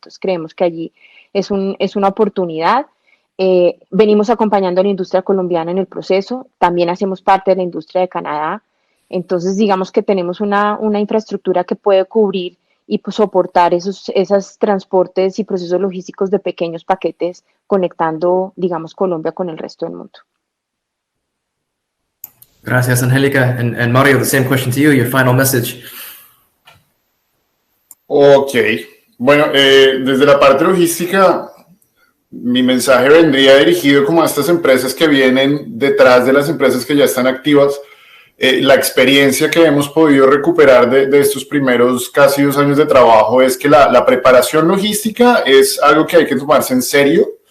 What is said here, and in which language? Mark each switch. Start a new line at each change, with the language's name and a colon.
Spanish: Entonces creemos que allí es una oportunidad. Venimos acompañando a la industria colombiana en el proceso, también hacemos parte de la industria de Canadá, entonces digamos que tenemos una infraestructura que puede cubrir y pues, soportar esos transportes y procesos logísticos de pequeños paquetes conectando, digamos, Colombia con el resto del mundo. Gracias, Angélica.
English: And Mario, the same question to you, your final message.
Spanish: Ok, bueno, desde la parte logística, mi mensaje vendría dirigido como a estas empresas que vienen detrás de las empresas que ya están activas. La experiencia que hemos podido recuperar de estos primeros casi 2 años de trabajo es que la preparación logística es algo que hay que tomarse en serio.